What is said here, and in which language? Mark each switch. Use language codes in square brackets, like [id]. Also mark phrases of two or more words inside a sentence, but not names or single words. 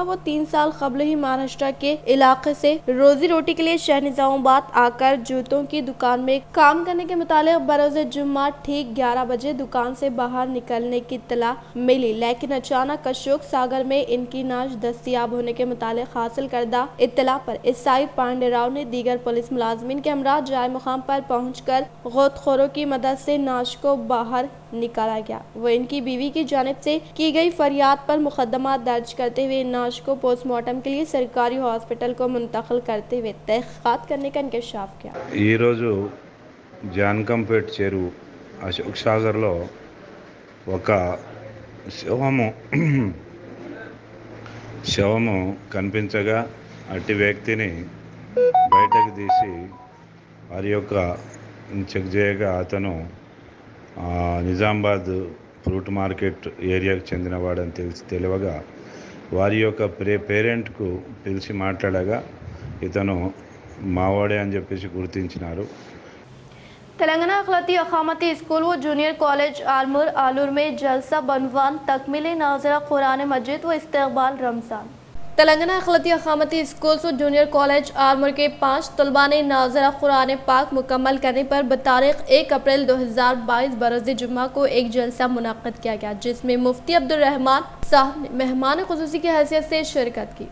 [ur] وہ 3 سال قبل ہی مہاراشٹر کے علاقے سے روزی روٹی کے لیے شہر نظام آباد آ کر جوتوں کی دکان میں کام کرنے کے متعلق بروز جمعہ ٹھیک 11 بجے دکان سے باہر نکلنے کی اطلاع ملی، لیکن اچانک اشوک ساگر میں ان کی نعش دستیاب ہونے کے متعلق حاصل کردہ اطلاع پر اسائی پانڈے راؤ نے دیگر پولیس ملازمین کے ہمراہ جائے مقام پر پہنچ کر غوط خوروں کی مدد سے نعش کو باہر نکالا گیا۔ وہ ان کی بیوی کی جانب سے کی گئی فریاد پر مقدمہ درج کرتے ہوئے نعش کو [en] post mortem [ur] کے لیے سرکاری ہاسپٹل کو منتقل کرتے ہوئے تحقیقات کرنے کا انکشاف کیا۔ [te] ఈ రోజు జాన్కంపేట్ చెరువు అశోక్ సాగర్లో ఒక శవము కనిపించగా అట్టి వ్యక్తిని బయటకు తీసి వారి యొక్క చెక్ చేయగా అతను నిజామాబాద్ [en] fruit market [te] ఏరియాకు చెందినవాడని తెలియగా వారి యొక్క పేరెంట్కు పిలిచి మాట్లాడగా ఇతను మావాడే అని చెప్పేసి గుర్తించినారు। [ur] تلنگانہ اقلیتی اقامتی اسکول و [en] junior college [ur] آلمور آلور میں جلسہ بعنوان تکمیل ناظرہ قرآن مجید و استقبال رمضان۔ تلنگانہ اقلیتی اقامتی اسکولز و [en] junior college [ur] آلمور کے 5 طلباء نے ناظرہ قرآن پاک مکمل کرنے پر بتاریخ 1 اپریل 2022 بروز جمعہ کو ایک جلسہ منعقد کیا گیا، جس میں مفتی عبد الرحمان صاحب نے مہمان خصوصی کی حیثیت سے شرکت کی۔